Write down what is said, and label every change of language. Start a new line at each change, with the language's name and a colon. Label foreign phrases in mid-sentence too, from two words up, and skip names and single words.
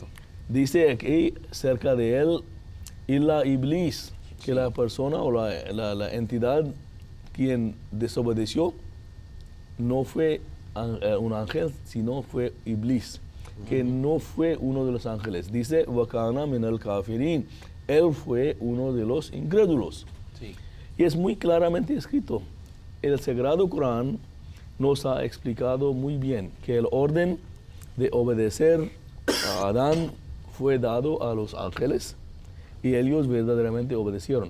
Spanish: Dice aquí cerca de él, y la iblis, que la persona o la entidad quien desobedeció no fue un ángel, sino fue iblis, que no fue uno de los ángeles. Dice,
Arabic: وكان من الكافرين,
Spanish: él fue uno de los incrédulos. Sí. Y es muy claramente escrito. El Sagrado Corán nos ha explicado muy bien que el orden de obedecer a Adán fue dado a los ángeles y ellos verdaderamente obedecieron.